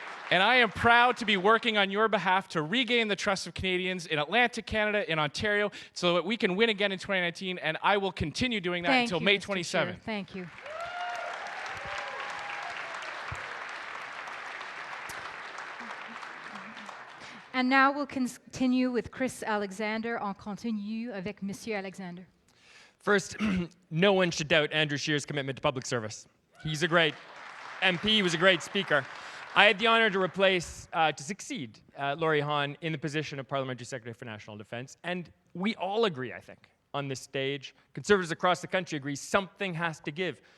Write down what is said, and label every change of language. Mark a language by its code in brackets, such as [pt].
[en] And I am proud to be working on your behalf to regain the trust of Canadians in Atlantic Canada, in Ontario, so that we can win again in 2019, and I will continue doing that until May 27th. Thank you. And now we'll continue with Chris Alexander. [fr] On continue avec Monsieur Alexander. [en] First, no one should doubt Andrew Scheer's commitment to public service. He's a great MP, he was a great speaker. I had the honor to succeed Laurie Hahn in the position of Parliamentary Secretary for National Defence, and we all agree, I think, on this stage, Conservatives across the country agree something has to give.